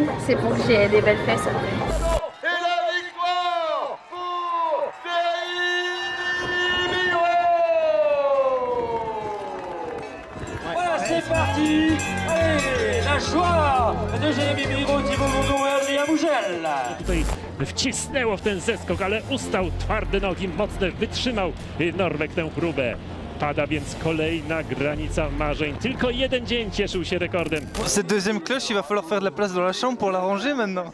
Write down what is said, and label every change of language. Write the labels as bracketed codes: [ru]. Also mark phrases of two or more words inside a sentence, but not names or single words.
[fr] C'est pour que j'ai des belles fesses après. Et la victoire pour Voilà, c'est parti. Allez, la joie de Jérémy Biro, Thibaut Bourdon et Adrien Bougel. [pl] Tutaj wcisnęło w ten zeskok, ale ustał, twarde nogi, mocne, wytrzymał Norweg tę próbę. Pada więc kolejna granica marzeń. Tylko jeden dzień cieszył się rekordem. [fr] Cette deuxième cloche, il va falloir faire de la place dans la chambre pour la ranger maintenant.